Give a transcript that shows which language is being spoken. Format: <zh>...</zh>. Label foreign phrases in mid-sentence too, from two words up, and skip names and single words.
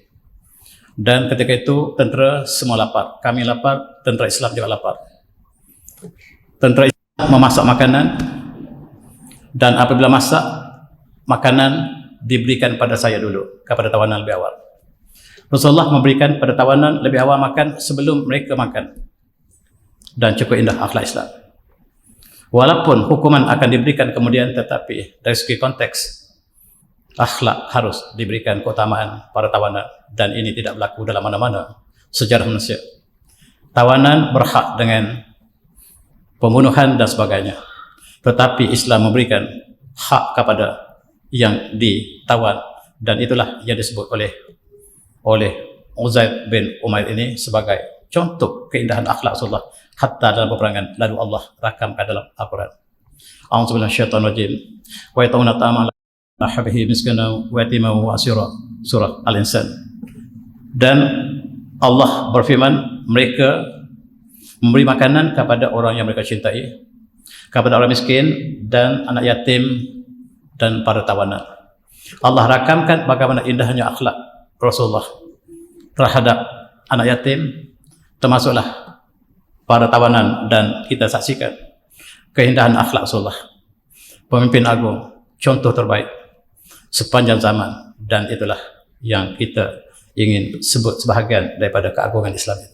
<ms>Dan ketika itu tentera semua lapar. Kami lapar, tentera Islam juga lapar. Tentera Islam memasak makanan, dan apabila masak, makanan diberikan pada saya dulu, kepada tawanan lebih awal. Rasulullah memberikan pada tawanan lebih awal makan sebelum mereka makan. Dan cukup indah akhlak Islam. Walaupun hukuman akan diberikan kemudian, tetapi dari segi konteks, akhlak harus diberikan keutamaan para tawanan. Dan ini tidak berlaku dalam mana-mana sejarah manusia. Tawanan berhak dengan pembunuhan dan sebagainya. Tetapi Islam memberikan hak kepada yang ditawan, dan itulah yang disebut oleh Uzaid bin Umair ini sebagai contoh keindahan akhlak Rasulullah hatta dalam peperangan, lalu Allah rakamkan dalam Al-Quran.</ms> <ar>أعوذ بالله من الشيطان الرجيم. ويطعمون الطعام على حبه مسكينا ويتيما وأسيرا.</ar> <ms>Surah Al-Insan. Dan Allah berfirman, mereka memberi makanan kepada orang yang mereka cintai, kepada orang miskin dan anak yatim dan para tawanan. Allah rakamkan bagaimana indahnya akhlak Rasulullah terhadap anak yatim, termasuklah para tawanan, dan kita saksikan keindahan akhlak Rasulullah, pemimpin agung, contoh terbaik sepanjang zaman, dan itulah yang kita ingin sebut sebahagian daripada keagungan Islam itu.</ms>